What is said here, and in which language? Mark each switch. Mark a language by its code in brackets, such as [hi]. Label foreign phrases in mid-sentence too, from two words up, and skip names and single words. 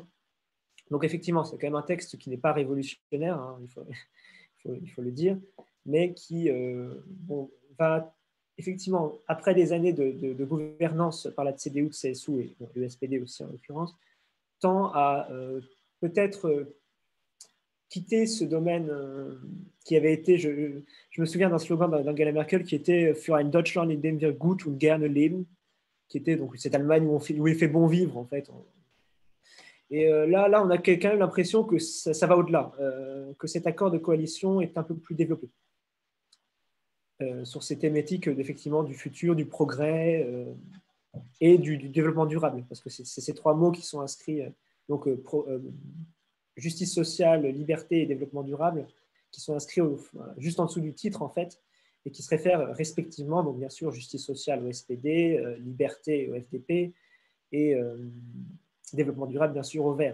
[fr] Donc effectivement, c'est quand même un texte qui n'est pas révolutionnaire, hein, il faut le dire, mais qui va effectivement, après des années de gouvernance par la CDU, CSU et le SPD aussi en l'occurrence, tend à peut-être quitter ce domaine qui avait été, je me souviens d'un slogan d'Angela Merkel qui était [de] Für ein Deutschland in dem wir gut und gerne leben, [fr] qui était donc cette Allemagne où il fait bon vivre en fait. Et là, on a quand même l'impression que ça va au-delà, que cet accord de coalition est un peu plus développé sur ces thématiques effectivement du futur, du progrès et du développement durable, parce que c'est ces 3 mots qui sont inscrits, donc justice sociale, liberté et développement durable, qui sont inscrits juste en dessous du titre en fait, et qui se réfèrent respectivement, donc bien sûr justice sociale au SPD, liberté au FDP et développement durable bien sûr au Vert.